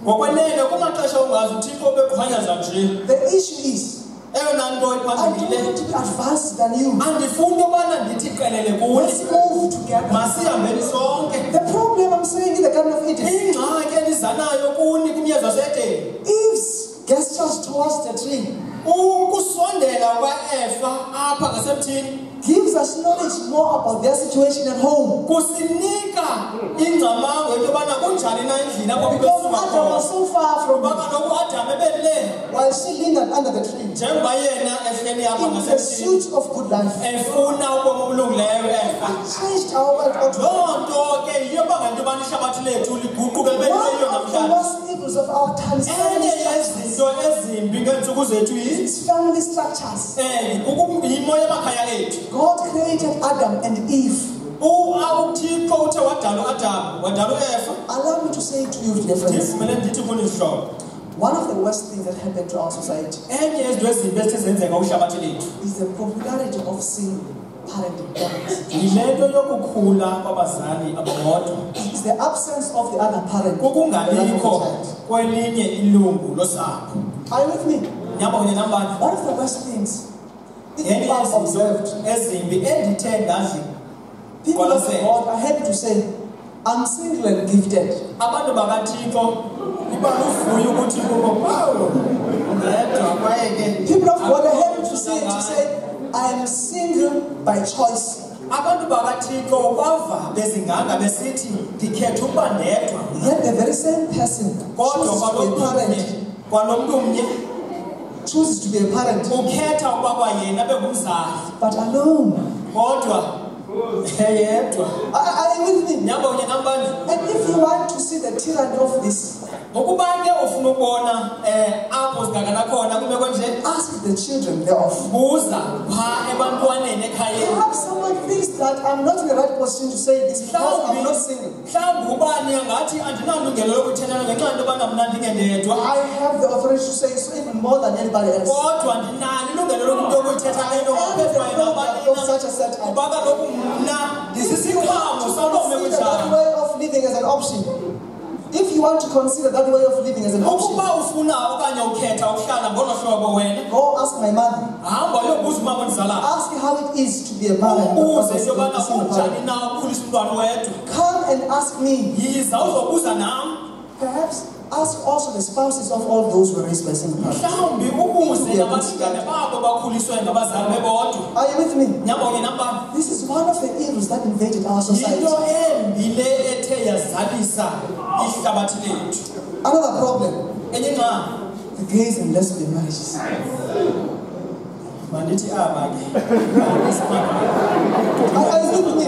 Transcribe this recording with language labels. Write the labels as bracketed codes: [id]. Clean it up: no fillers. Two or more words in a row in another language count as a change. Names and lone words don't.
[en] The issue is, I don't want to be advanced than you. Let's move together. The problem I'm saying in the Garden of Eden, Eve's gestures towards the tree [xh] ukusondela kwaEfa apha ngasemthini [en] gives us knowledge more about their situation at home. [xh] kusinika ingcamango into yobana kunjani na endlini apho [en] Because Adam was so far from [xh] kuba [en] it, [xh] kaloku uAdam ebele [en] while she lingered under the tree, [xh] njengoba yena ehleli apha [en] in [xh] ngasemthini [en] pursuit of good life. [xh] efuna ubomi obulungileyo Efa [en] Changed our world altogether. [xh] loo nto ke yiyo banga into yobana ihlabathi lethu liguquke libe yiyo [en] One of the [xh] namhlanje [en] most evils of our times [xh] enye yezinto ezimbi ngeentsuku zethu [en] is family structures. [xh] yimo yamakhaya ethu [en] God created Adam and Eve. [xh] uThixo uthe wadala uAdam wadala uEfa [en] Allow me to say to you, dear friends, [xh] ndivumele ndithi kuni zihlobo [en] one of the worst things that happened to our society [xh] enye yezinto ezimbi ezithe zenzeka kwihlabathi lethu [en] is the popularity of single parenting parents. [xh] yile nto yokukhula kwabazali abodwa [en] It's the absence of the other parent. [xh] kukungabikho kwelinye ilungu losapho [en] Are you with me? [xh] nyamba kunye nambani [en] One of the worst things [xh] enye [en] people have [xh] yezinto [en] observed, [xh] ezimbi endithe ndazi [en] people of God are happy to say, I'm single and gifted. [xh] abantu bakaThixo iba luvuyo ukuthi kubo wow ngedwa kwaye ke [en] People of God are happy to say, I am single by choice. [xh] abantu bakaThixo bava bezinganga besithi ndikhetha ukuba ndedwa [en] Yet the very same person [xh] kodwa kwalomntu umnye [en] chooses to be a parent, [xh] ukhetha ukuba kwayena bengumzali [en] but alone. [xh] kodwa yedwa [en] Are you with me? [xh] nyamba kunye nambani [en] And if you want to see the tyranny of this, [xh] ukuba ke ufuna ukubona apho zingakana khona kumeko nje [en] ask the children thereof. [xh] buza phaa ebantwaneni ekhayeni [en] Perhaps someone thinks that I'm not in the right position to say this because I'm not single. [xh] mhlawumbi ubani angathi andinalungelo lokuthetha ngenxa yento yobana mna ndingendedwa [en] I have the authority to say so even more than anybody else. [xh] kodwa ndinalo ilungelo lokumntu yokuyithetha le nto ngaphezulu [en] Of such a set up. [xh] kuba kaloku mna ndisisiqhamo saloo meko [en] Consider that [xh] njalo [en] way of living as an option. If you want to consider that way of living as an option, [xh] ukuba ufuna okanye ukhetha ukuhlala ngolo hlobo wena [en] go ask my mother. [xh] hamba uyobuza umama ondizalayo [en] Ask her how it is to be a parent. [xh] ubuze into yobana [en] a single [xh] kunjani [en] parent. [xh] na ukhulisa umntwana wedwa [en] Come and ask me. [xh] yiza uzobuza nam [en] Perhaps ask also the spouses of all those who were raised by single parents. [xh] mhlawumbi ubuze nabalingane babo bakhuliswe ngabazali bebodwa [en] Are you with me? [xh] nyamba kunye nambani [en] This is one of the evils that invaded our society. [xh] yinto embi le ethe yazalisa ihlabathi lethu [en] Another problem, [xh] enye ingxaki [en] the gays and lesbian marriages. [xh] mandithi aba ke [en] Are you with me?